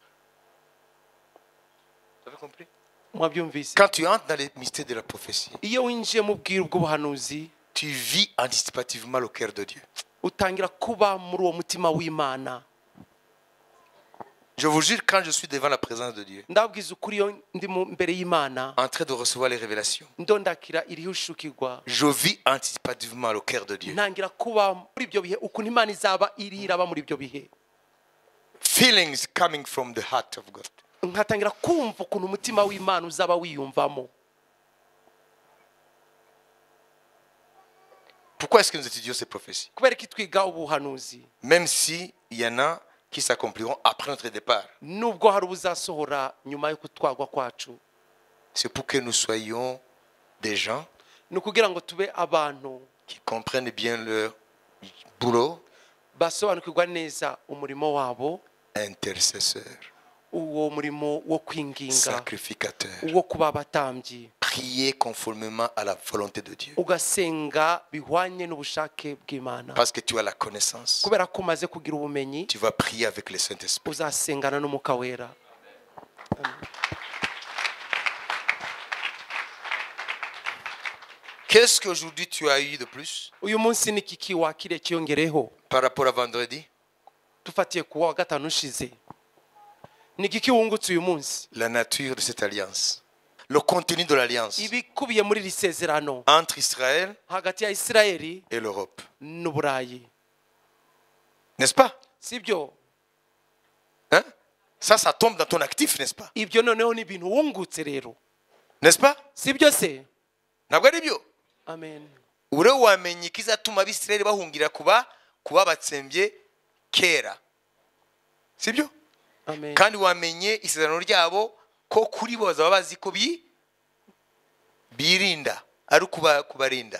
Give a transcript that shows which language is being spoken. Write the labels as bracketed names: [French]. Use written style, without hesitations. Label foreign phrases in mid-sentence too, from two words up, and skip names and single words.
[French] Vous avez compris? [Kinyarwanda] Mwabyumvise? [French] Quand tu entres dans les mystères de la prophétie, [Kinyarwanda] Iyo winjiye mu bwiru bw'ubuhanuzi, [French] tu vis anticipativement le cœur de Dieu. [Kinyarwanda] utangira kuba muri uwo mutima w'Imana. [French] Je vous jure, quand je suis devant la présence de Dieu, [Kinyarwanda] Ndabwiza ukuri iyo ndi mbere y'Imana, [French] en train de recevoir les révélations, [Kinyarwanda] ndondakira irihushukirwa, [French] je vis anticipativement le cœur de Dieu. [Kinyarwanda] ntangira kuba muri ibyo bihe ukuntu Imana izaba iraba muri ibyo bihe. [English] Feelings coming from the heart of God. [Kinyarwanda] Nkatangira kumva ukuntu umutima w'Imana uzaba wiyumvamo. [French] Pourquoi est-ce que nous étudions ces prophéties? [Kinyarwanda] Kubera ko twiga ubuhanuzi, [French] Même si il y en a qui s'accompliront après notre départ, [Kinyarwanda] nubwo hari ubuzasohora nyuma yo kutwagwa kwacu, [French] c'est pour que nous soyons des gens [Kinyarwanda] ni ukugira ngo tube abantu [French] qui comprennent bien leur boulot, [Kinyarwanda] basobanukirwa neza umurimo wabo, [French] intercesseurs, [Kinyarwanda] uwo murimo wo kwinginga, [French] sacrificateurs, [Kinyarwanda] uwo kuba abatambyi, [French] prier conformément à la volonté de Dieu. [Kinyarwanda] ugasenga bihwanye n'ubushake bw'Imana. [French] Parce que tu as la connaissance, [Kinyarwanda] Kubera ko umaze kugira ubumenyi, [French] tu vas prier avec le Saint-Esprit. [Kinyarwanda] uzasengana n'Umwuka Wera. [French] Qu'est-ce qu'aujourd'hui tu as eu de plus [Kinyarwanda] Uyu munsi ni kiki wakire kiyongereho [French] par rapport à vendredi? [Kinyarwanda] tufatiye kuwa wa gatanu ushize? Ni kiki wungutse uyu munsi? [French] La nature de cette alliance, le contenu de l'alliance [Kinyarwanda] Ibikubiye muri iri sezerano [French] entre Israël [Kinyarwanda] hagati ya Isirayeli [French] et l'Europe. [Kinyarwanda] n'Uburayi, [French] N'est-ce pas? [Kinyarwanda] sibyo? [French] Hein? Ça tombe dans ton actif, n'est-ce pas? [Kinyarwanda] Ibyo noneho ni ibintu wungutse rero, [French] N'est-ce pas? [Kinyarwanda] sibyo se? Ntabwo ari byo? Amen. Ure wamenye ikizatuma abisirayeli bahungira kuba batsembye kera, sibyo? Amen. Kandi wamenye isezerano ryabo ko kuri bo bazaba bazi ko birinda ari kubarinda.